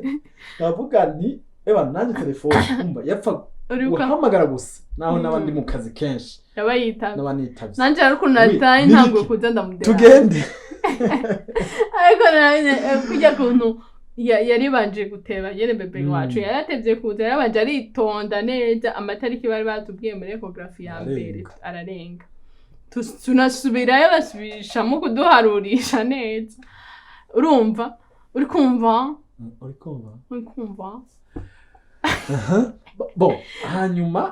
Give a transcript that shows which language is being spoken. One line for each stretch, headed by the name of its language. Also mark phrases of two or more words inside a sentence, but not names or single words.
Rundi: Bavuga nti nanje telefone umva yapfa guhamagara gusa naho nabandi mu kazi kenshi. Yabayitavye. Nabanitavye. Nanje ariko nataye ntango kuza ndamudera. Tugende. Ariko kujya kuntu yari banje guteba yene bebe wacu yaratevye kuza yarabanje aritonda neza amatariki bari batubwiye muri ecography ya mbere ararenga. Tunasubirayo basubishamo kuduharurisha neza. Urumva? Uri kumva? Hanyuma